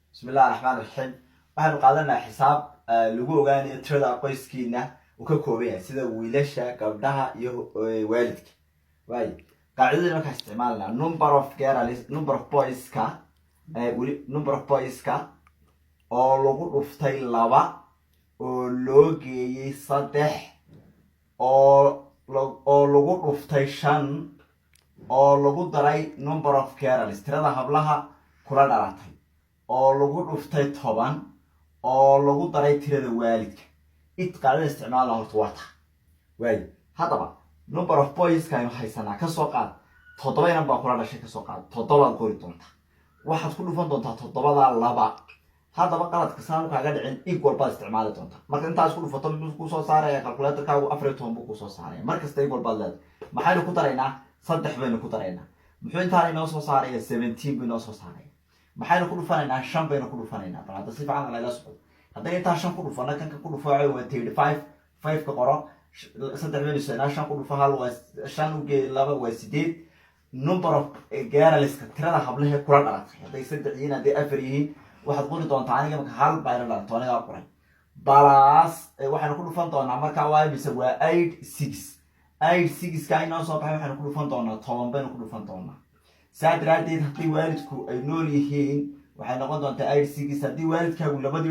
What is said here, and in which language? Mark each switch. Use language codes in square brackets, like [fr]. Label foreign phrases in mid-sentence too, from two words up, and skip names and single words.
[ar] بسم الله الرحمن الرحيم [so] waxaanu qaadanaa xisaab lagu ogaanayo tirada qoyskiina uu ka kooban yahay sida wiilasha gabdhaha iyo waalidka way qaacidada marka isticmaalna [en] number of boys [so] ka oo lagu dhuftay 2 oo loo geeyay 3 oo lagu dhuftay 5 oo lagu daray [en] number of girls [so] tirada hablaha kula dhalatay oo lagu dhuftay 10 oo lagu daray tirada waalidka qaadada isticmaalna horta wata way hadaba [en] number of boys [so] ka inuu haysanaa ka soo qaad 7 inaan baa kula dhashay ka soo qaad 7 qori doonta waxaad ku dhufan doontaa 7 laba hadaba qaladka saan kaaga dhicin equal baa isticmaali doonta marka intaas ku dhufato mid ku soo saaraya calculator-kaagu 14 buu ku soo saaraya markasta equal baa leedahay maxaynu ku daraynaa 3 baynu ku daraynaa muxuu intaan inoo soo saaraya 17 buu inoo soo saaraya maxaynu ku dhufanaynaa 5 baynu ku dhufanaynaa bal hadda si fiican la socdo haddii inta 5 ku dhufana kan ku dhufaayo waa 35 5 ka qoro 3 baynu seenaa 5 ku dhufa hal waa 5 u geey 2 waa 8 [en] number of girls [so] ka tirada hablaha kula dhalatay haddii 3 yihiin haddii 4 yihiin waxaad qori doontaa aniga marka hal bayna dhalato aniga qoray balas waxaanu ku dhufan doonaa marka waa mise waa 8 ka inoo soo baxay waxaanu ku dhufan doonaa 10 baynu ku dhufan doonaa saadiradeed haddii waalidku ay nool yihiin waxay noqon doontaa 8 haddii waalidkaagu labadii